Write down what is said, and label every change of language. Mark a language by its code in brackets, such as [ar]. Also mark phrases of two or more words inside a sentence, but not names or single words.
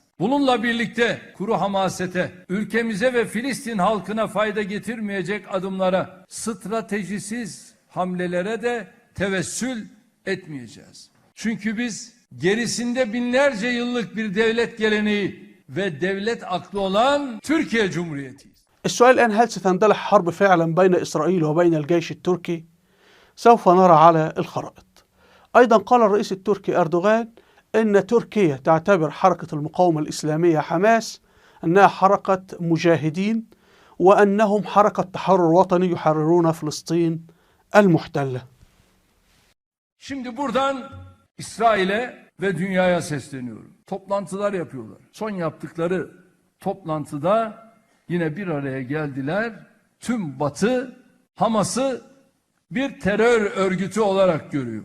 [tr] Bununla birlikte kuru hamasete, ülkemize ve Filistin halkına fayda getirmeyecek adımlara, stratejisiz hamlelere de tevessül etmeyeceğiz. Çünkü biz gerisinde binlerce yıllık bir devlet geleneği ve devlet aklı olan Türkiye Cumhuriyeti'yiz. [ar] السؤال الآن: هل ستندلع حرب فعلا بين إسرائيل وبين الجيش التركي؟ سوف نرى على الخرائط. أيضا قال الرئيس التركي أردوغان أن تركيا تعتبر حركة المقاومة الإسلامية حماس أنها حركة مجاهدين، وأنهم حركة تحرر وطني يحررون فلسطين المحتلة. [tr] Şimdi buradan İsrail'e ve dünyaya sesleniyorum. Toplantılar yapıyorlar. Son yaptıkları toplantıda yine bir araya geldiler. Tüm Batı Hamas'ı bir terör örgütü olarak görüyor.